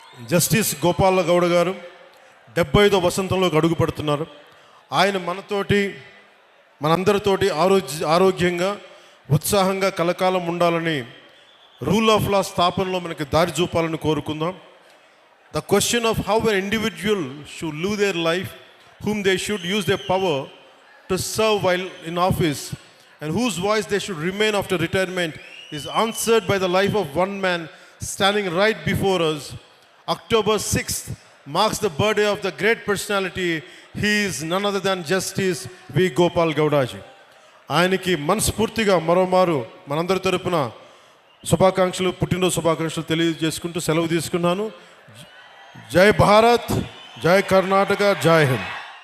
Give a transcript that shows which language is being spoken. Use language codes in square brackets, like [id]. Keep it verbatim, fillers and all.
[te] Justice Gopala Gowda గారు డెబ్బై ఐదో వసంతంలోకి అడుగుపడుతున్నారు. ఆయన మనతోటి మనందరితోటి ఆరోగ్య ఆరోగ్యంగా ఉత్సాహంగా కలకాలం ఉండాలని, రూల్ ఆఫ్ లా స్థాపనలో మనకి దారి చూపాలని కోరుకుందాం. [en] The question of how an individual should live their life, whom they should use their power to serve while in office, and whose voice they should remain after retirement is answered by the life of one man standing right before us. October sixth marks the birthday of the great personality. He is none other than Justice V Gopal Gowdaji. [te] ఆయనకి మనస్ఫూర్తిగా మరోమారు మనందరి తరపున శుభాకాంక్షలు, పుట్టినరోజు శుభాకాంక్షలు తెలియజేసుకుంటూ సెలవు తీసుకున్నాను. జై భారత్, జై కర్ణాటక, జై హింద్.